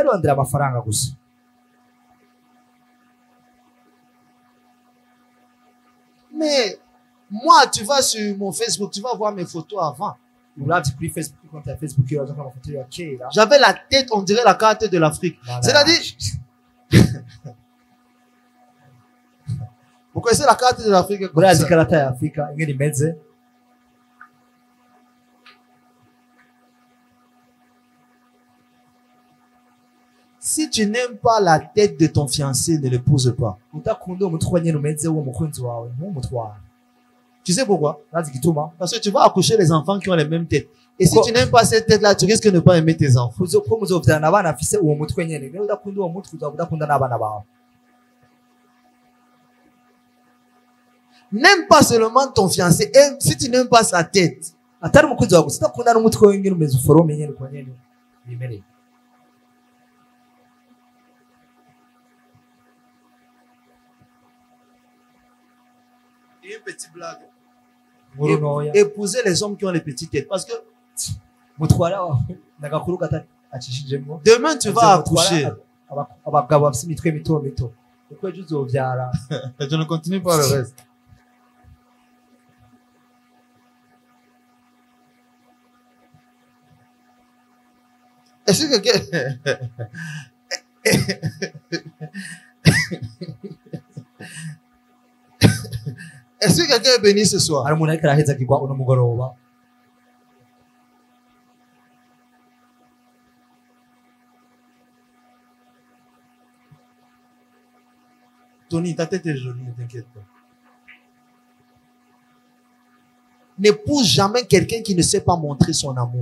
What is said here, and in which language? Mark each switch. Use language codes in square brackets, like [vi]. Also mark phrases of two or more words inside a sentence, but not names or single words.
[fr] Mais moi, tu vas sur mon Facebook, tu vas voir mes photos avant. J'avais la tête, on dirait la carte de l'Afrique. C'est-à-dire, Vous connaissez la carte de l'Afrique? [rn] murazi ikarata ya Afrika ingene imeze. [fr] Si tu n'aimes pas la tête de ton fiancé, ne l'épouse pas. [rn] Udakunda umutwe nyene umeze wo mukunzi wawe ntumutwara. [fr] Tu sais pourquoi? [rn] Urazi igituma? [fr] Parce que tu vas accoucher les enfants qui ont les mêmes têtes. Et si tu n'aimes pas cette tête-là, tu risques de ne pas aimer tes enfants. [rn] Ko muzovyarana abana afise uwo mutwe nyene. Rero udakunda uwo mutwe uzaba udakunda n'abana bawe. [fr] N'aime pas seulement ton fiancé, aime si tu n'aimes pas sa tête. [rn] Atari umukunzi wawe gusa udakunda n'umutwe we nyene umeze uforome nyene uko nyene bimereye. [fr] Et une petite blague. [rn] Nkuru ntoya. [fr] Épousez les hommes qui ont les petites têtes. Parce que [rn] mutwara wawe n'agakuru acishijemwo. [fr] demain tu vas accoucher. [rn] Abagabo bafise imitwe mito mito. Uko ejo uzovyara. [fr] Je ne continue pas le reste. Est-ce que quelqu'un... Est-ce que quelqu'un est béni ce soir? [rn] Hari umuntu ariko arahezagirwa uno mugoroba. [fr] Tony, ta tête est jolie, ne t'inquiète pas. N'épouse jamais quelqu'un qui ne sait pas montrer son amour.